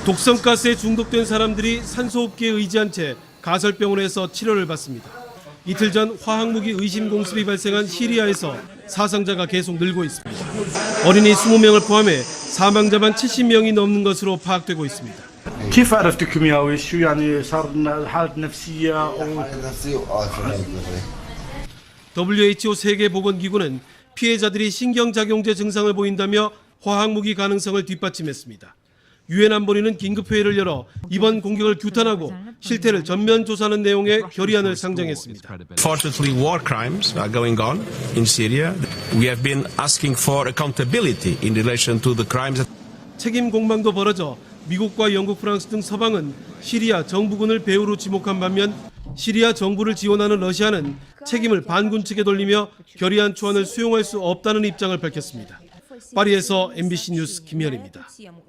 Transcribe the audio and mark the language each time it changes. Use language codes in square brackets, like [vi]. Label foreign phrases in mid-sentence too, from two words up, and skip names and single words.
[ko] 독성가스에 중독된 사람들이 산소호흡기에 의지한 채 가설병원에서 치료를 받습니다. 이틀 전 화학무기 의심 공습이 발생한 시리아에서 사상자가 계속 늘고 있습니다. 어린이 20명을 포함해 사망자만 70명이 넘는 것으로 파악되고 있습니다. [ar] كيف عرفتكم يا ويش يعني صار لنا حالة نفسية [ko] WHO 세계보건기구는 피해자들이 신경작용제 증상을 보인다며 화학무기 가능성을 뒷받침했습니다. 유엔 안보리는 긴급회의를 열어 이번 공격을 규탄하고 실태를 전면 조사하는 내용의 결의안을 상정했습니다. [en] Fortunately, war crimes are going on in Syria. We have been asking for accountability in relation to the crimes. [ko] 책임 공방도 벌어져 미국과 영국, 프랑스 등 서방은 시리아 정부군을 배후로 지목한 반면 시리아 정부를 지원하는 러시아는 책임을 반군 측에 돌리며 결의안 초안을 수용할 수 없다는 입장을 밝혔습니다. 파리에서 MBC 뉴스 김현입니다.